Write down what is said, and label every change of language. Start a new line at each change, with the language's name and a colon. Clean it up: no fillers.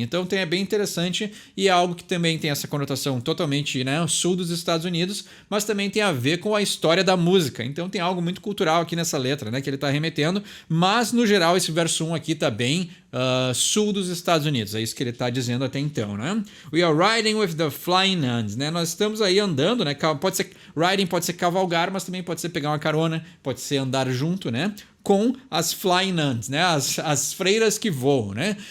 Portuguese: Então é bem interessante e é algo que também tem essa conotação totalmente, né, sul dos Estados Unidos, mas também tem a ver com a história da música. Então tem algo muito cultural aqui nessa letra, né, que ele está remetendo, mas no geral esse verso 1 aqui tá bem sul dos Estados Unidos, é isso que ele está dizendo até então, né?
English: We are riding with the flying nuns, né?
Portuguese: Nós estamos aí andando, né? Pode ser riding, pode ser cavalgar, mas também pode ser pegar uma carona, pode ser andar junto, né? Com as
English: flying nuns,
Portuguese: né? As freiras que voam, né?